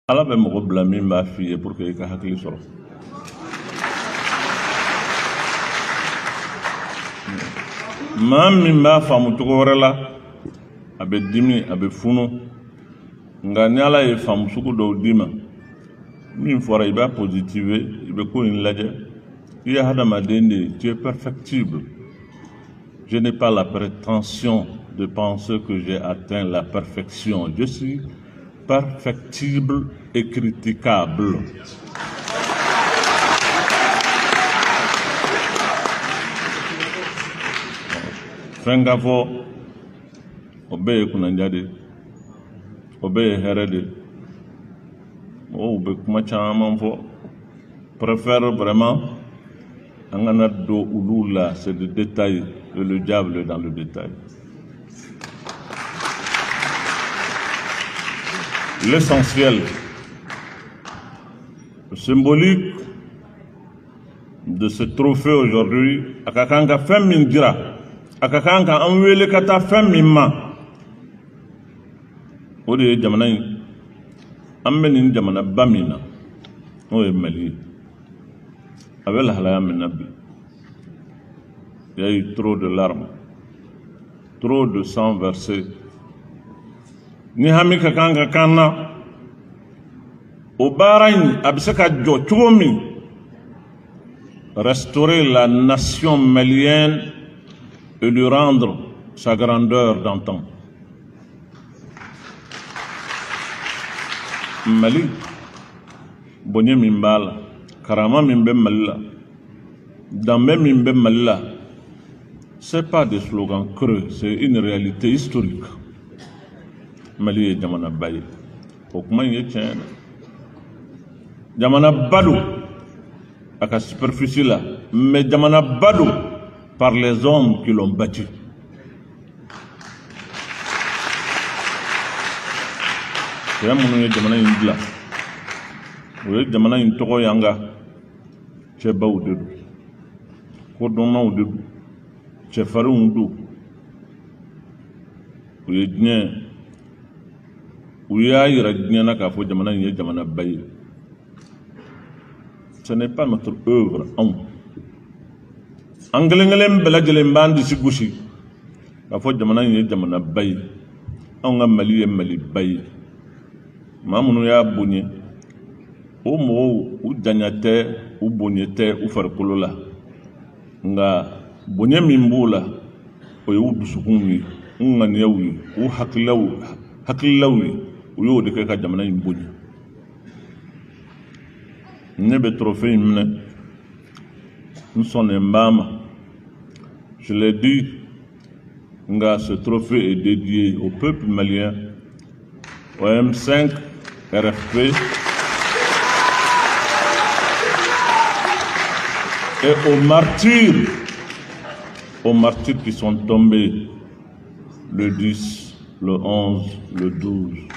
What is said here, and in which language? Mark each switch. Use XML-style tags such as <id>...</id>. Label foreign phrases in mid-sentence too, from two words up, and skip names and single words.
<bm>Ala bɛ mɔgɔ bila min b'a f'i ye</bm> <fr>pour que</fr> <bm>i ka hakili sɔrɔ. Maa min b'a faamu cogo wɛrɛ la a bɛ dimi a bɛ funu nka ni Ala ye faamu sugu dɔw d'i ma min fɔra i b'a positiver i bɛ ko in lajɛ i ye hadamaden de ye</bm> <fr>tu es perfectible. Je n'ai pas la prétention de penser que j'ai atteint la perfection. Je suis perfectible et critiquable.</fr> <bm>Fɛnka fɔ o bɛɛ ye kunanja de o bɛɛ ye hɛrɛ de mɔgɔw bɛ kuma caman fɔ</bm> <fr>préfère vraiment</fr> <bm>an kana don olu la</bm> <fr>c'est le détail et le diable dans le détail. L'essentiel, le symbolique de ce trophée aujourd'hui,</fr> <bm>akakanga fɛn min dira, akakanga an wele ka taa fɛn min ma, o de ye jamana in, an bɛ nin jamana ba min na, n'o ye Mali ye, a bɛ lahalaya min na bi.</bm> <fr>Il y a eu trop de larmes, trop de sang versé.</fr> <bm>Ni hami ka kan ka kan na o baara in a bɛ se ka jɔ cogo min</bm> <fr>restaurer la nation malienne et lui rendre sa grandeur d'antan.</fr> <bm>Mali bonye min b'a la karama min bɛ Mali la danbe min bɛ Mali la</bm> <fr>c'est pas des slogans creux, c'est une réalité historique.</fr> <bm>Mali ye jamana ba ye o kuma in ye tiɲɛ ye jamana ba don a ka superficie la mais jamana ba don</bm> <fr>par les hommes qui l'ont bâti.</fr> <bm>Cɛ minnu ye jamana in dilan o ye jamana in tɔgɔ y'an ka cɛbaw de don kodɔnnaw de don cɛfarinw don o ye diɲɛ u y'a yira diɲɛ na k'a fɔ jamana in ye jamana ba ye.</bm> <fr>Ce n'est pas notre œuvre</fr> <bm>anw an kelen kelen bɛɛ lajɛlen b'an disi gosi k'a fɔ jamana in ye jamana ba ye</bm> <fr>anw ka Mali ye Mali ba ye. Maa minnu y'a bonya o mɔgɔw u janya tɛ u bonya tɛ u farikolo la nka bonya min b'u la o ye u dusukun ye u ŋaniyaw ye u hakililaw ye u y'o de kɛ ka jamana in bonya.</fr> <bm>Ne bɛ trophée in minɛ n sɔnnen b'a ma</bm> <fr>je l'ai dit nka ce trophée est dédié au peuple malien au M5 RFP et aux martyrs qui sont tombés le 10, le 11, le 12.</fr>